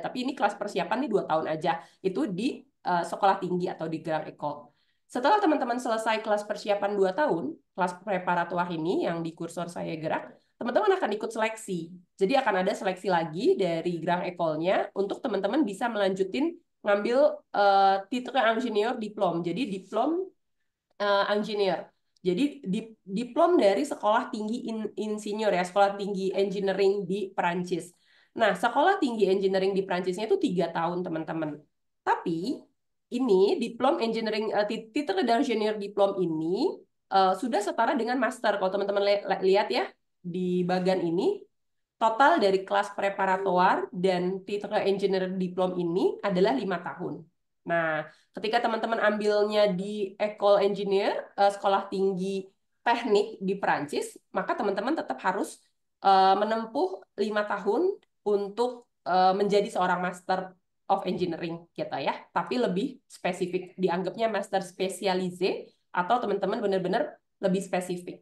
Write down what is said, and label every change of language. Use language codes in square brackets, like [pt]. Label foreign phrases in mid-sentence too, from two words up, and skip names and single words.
[id] Tapi ini kelas persiapan nih 2 tahun aja. Itu di sekolah tinggi atau di [fr] Grand École. [id] Setelah teman-teman selesai kelas persiapan 2 tahun, kelas preparatoire ini yang di kursor saya gerak, teman-teman akan ikut seleksi. Jadi akan ada seleksi lagi dari [fr] Grand École- [id] nya untuk teman-teman bisa melanjutin ngambil [fr] titre ingénieur diplôme. [id] Jadi [fr] diplom ingénieur. [id] Jadi diplom dari sekolah tinggi insinyur ya, sekolah tinggi engineering di Perancis. Nah, sekolah tinggi engineering di Perancisnya itu 3 tahun, teman-teman. Tapi ini diplom engineering [fr] titre d'ingénieur diplom [id] ini sudah setara dengan master. Kalau teman-teman lihat ya, di bagian ini total dari kelas preparatoire dan [fr] titre engineer diplom [id] ini adalah 5 tahun. Nah, ketika teman-teman ambilnya di École Engineer, sekolah tinggi teknik di Perancis, maka teman-teman tetap harus menempuh 5 tahun untuk menjadi seorang [en] master of Engineering [id] gitu ya, tapi lebih spesifik, dianggapnya Master Spesialise atau teman-teman benar-benar lebih spesifik.